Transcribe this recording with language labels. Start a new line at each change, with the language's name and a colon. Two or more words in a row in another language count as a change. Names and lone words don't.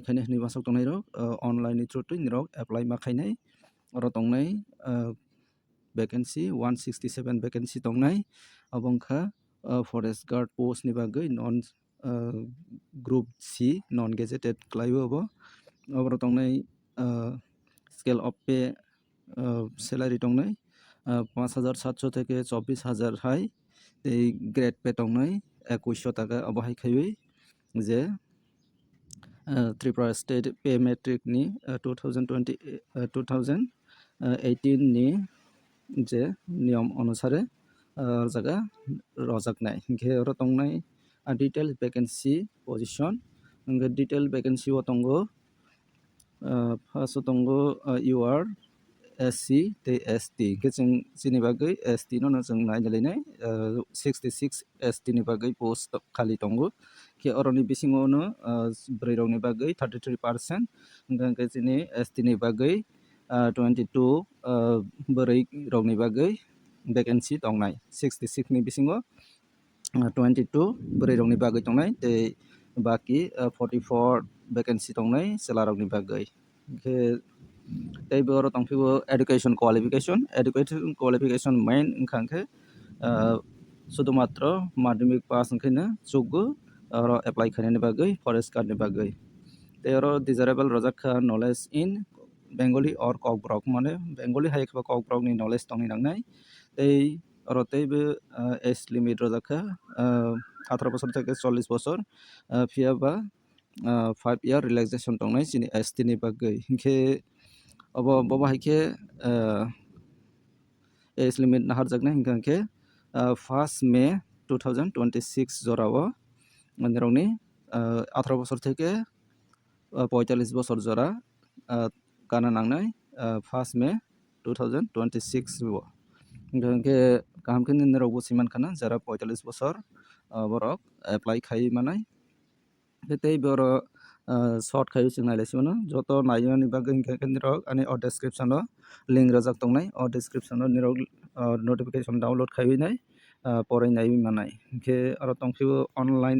Kok Borok: khainai ni basok tongnai rok online ni through tui nirok apply ma khainai oro tongnai vacancy 167 vacancy tongnai abongkha
English: forest guard post
Kok Borok: ni bagai
English: non group C non gazetted
Kok Borok: klaibo bo oro tongnai
English: scale of pay salary
Kok Borok: tongnai 5700 থেকে 24000 hai tei
English: grade pay
Kok Borok: tongnai 2100 টাকা abahai khaiwi je Tripura State Pay Matrix ni 2018 ni je
Bangla: নিয়ম অনুসারে
Kok Borok: jaga rojaknai ke oro tongnai
English: detail vacancy position detail vacancy
Kok Borok: o tongo first o tongo
English: you are SC
Kok Borok: tei ST ke jeng chini bagai ST no jeng nainai 66 ST ni bagai post khali tongo ke oroni bisingo no broi rok ni bagai 33% hingga ke chini ST ni bagai 22 broi rok ni bagai vacancy tongnai 66 ni bisingo 22 broi rok ni bagai tongnai tei baki 44 vacancy tongnai chela rok ni bagai ke tei boro tongpibo
English: education qualification
Kok Borok: main wngkha
Bangla: শুধুমাত্র মাধ্যমিক পাস
Kok Borok: ওংখাইনো যোগ্য oro apply khainani bagui
English: forest guard
Kok Borok: ni bagui tei oro desirable rojakha
English: knowledge in Bengali or Kokborok
Kok Borok: mane Bengali hai khaba Kokborok ni knowledge tongni nangnai tei oro teibo
English: age limit
Kok Borok: rojakha
Bangla: 18 বছর থেকে 40 বছর
Kok Borok: phiaba
English: 5 year relaxation
Kok Borok: tongnai chini ST ni bagui hingke obo bobo haike
English: age limit
Kok Borok: naharjaknai hingke 1 May 2026 jorao mandirokni
Bangla: 18 বছর থেকে 45 বছর
Kok Borok: জোড়া কানা নাংনাই 1 May 2026 bo hingke kaham khe nirok bo siman khana jara 45 বছর borok apply khai manai tei boro short khai sing nailai simono joto naimani bagui hingke nirok ani o description o link rojak tongnai o description o nirok notification download khai nai porai nai manai hingke aro tongphio online